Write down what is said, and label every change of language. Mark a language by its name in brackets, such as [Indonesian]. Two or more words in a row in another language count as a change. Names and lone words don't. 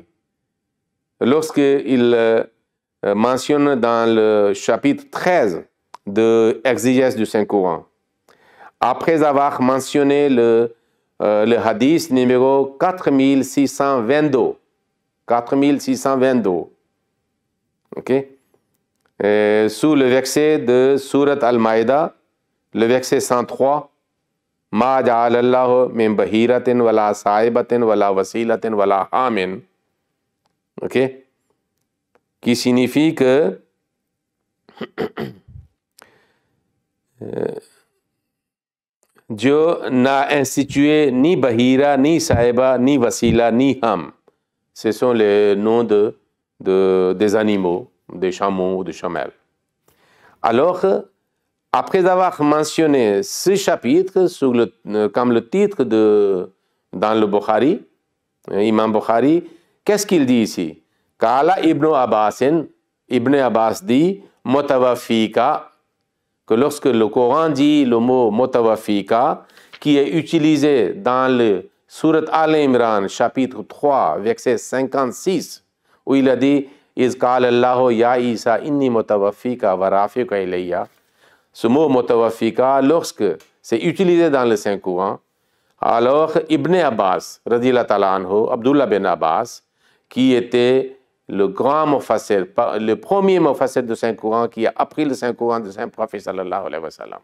[French] Lorsqu'il mentionne dans le chapitre 13 de Exégèse du Saint-Coran, après avoir mentionné le hadith numéro 4622, 4622, ok, sous le verset de Surat Al-Maïda, le verset 103, [Arabic] ما جعل الله من بحيرة ولا سائبة ولا وصيلة ولا حام, [French] ok, qui signifie que Dieu n'a institué ni bahira, ni sa'iba, ni wasila, ni ham. Ce sont les noms des animaux, des chameaux ou des chamelles. Alors, après avoir mentionné ce chapitre comme le titre dans le Bukhari, Imam Bukhari, qu'est-ce qu'il dit ici? Kala Ibn Abbas dit Mutawafika, que lorsque le Coran dit le mot Mutawafika, qui est utilisé dans le Surat Al-Imran, chapitre 3, verset 56, où il a dit [Arabic] إذ قال الله يا عيسى إني متوفيك ورافعك إلي. [French] Ce mot Mutawafika, lorsque c'est utilisé dans le Saint-Coran, alors Ibn Abbas, [Arabic] رضي الله تعالى عنه, [French] Abdullah bin Abbas, qui était le grand mufassir, le premier mufassir du Saint-Coran, qui a appris le Saint-Coran du Saint-Prophète [Arabic] صلى الله عليه وسلم.